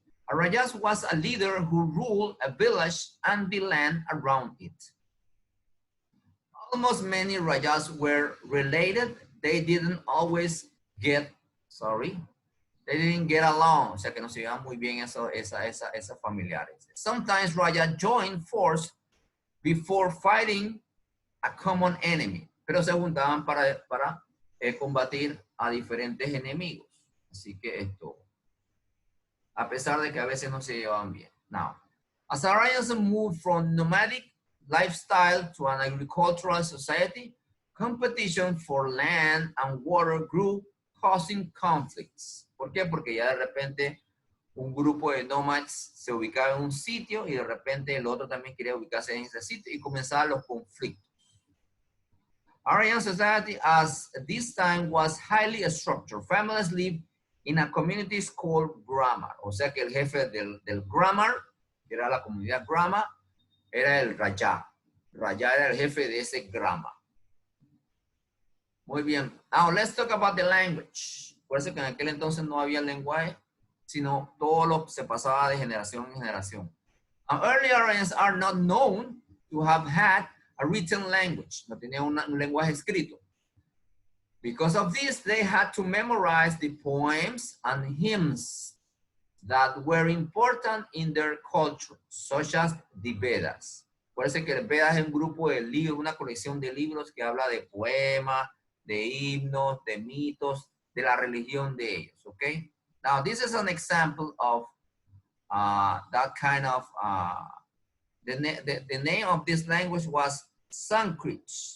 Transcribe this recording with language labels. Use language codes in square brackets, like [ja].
[en] A rajas was a leader who ruled a village and the land around it. Almost many rajas were related. They didn't always get, they didn't get along. [es] O sea que no se llevaban muy bien esas familiares. [en] Sometimes rajas joined force before fighting a common enemy. [es] Pero se juntaban para combatir a diferentes enemigos. Así que esto, a pesar de que a veces no se llevaban bien. [en] Now, as Aryans moved from nomadic lifestyle to an agricultural society, competition for land and water grew, causing conflicts. [es] ¿Por qué? Porque ya de repente un grupo de nomads se ubicaba en un sitio y de repente el otro también quería ubicarse en ese sitio y comenzaban los conflictos. [en] Aryan society at this time was highly structured. Families lived in a community called Grammar. [es] O sea que el jefe del Grammar, que era la comunidad Grammar, era el Raja. Raja era el jefe de ese Grammar. Muy bien. [en] Now let's talk about the language. [es] Por eso que en aquel entonces no había lenguaje, sino todo lo se pasaba de generación en generación. [en] Early Aryans are not known to have had a written language. [es] No tenían un lenguaje escrito. [en] Because of this, they had to memorize the poems and hymns that were important in their culture, such as the Vedas. [es] Por eso que el Vedas es un grupo de libros, una colección de libros que habla de poemas, de himnos, de mitos, de la religión de ellos, okay? [en] Now, this is an example of that kind of, the name of this language was Sanskrit.